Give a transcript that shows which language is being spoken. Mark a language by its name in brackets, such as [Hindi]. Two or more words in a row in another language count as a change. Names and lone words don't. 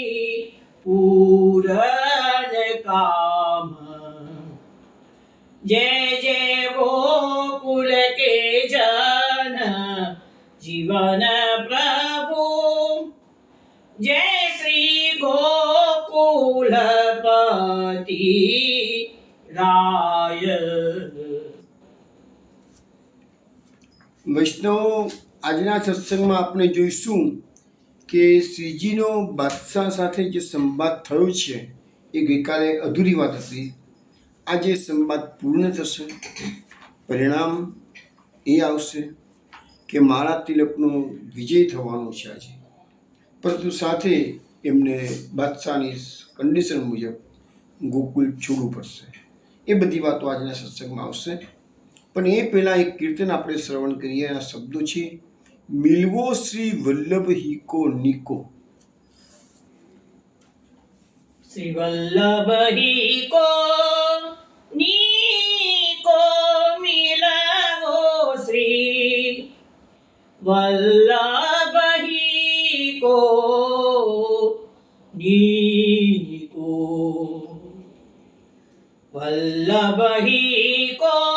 [Braj] पूरन काम, जय जय गोकुल के जन जीवन प्रभु, जय श्री गोकुलपति राय। [Gujarati] વૈષ્ણવો, આજના સત્સંગમાં આપણે જોઈશું કે શ્રીજીનો બાદશાહ સાથે જે સંવાદ થયો છે એ ગઈકાલે અધૂરી વાત હતી। આજે સંવાદ પૂર્ણ થશે। પરિણામ એ આવશે કે મારા તિલકનો વિજય થવાનો છે આજે, પરંતુ સાથે એમને બાદશાહની કન્ડિશન મુજબ ગોકુલ છોડવું પડશે। એ બધી વાતો આજના સત્સંગમાં આવશે। પણ એ પહેલાં એક કીર્તન આપણે શ્રવણ કરીએ। આ શબ્દો છે, [Braj] मिलवो श्री वल्लभ हिको निको। श्री वल्लभ ही को नीको मिलवो, श्री वल्लभ ही को नीको, वल्लभ ही को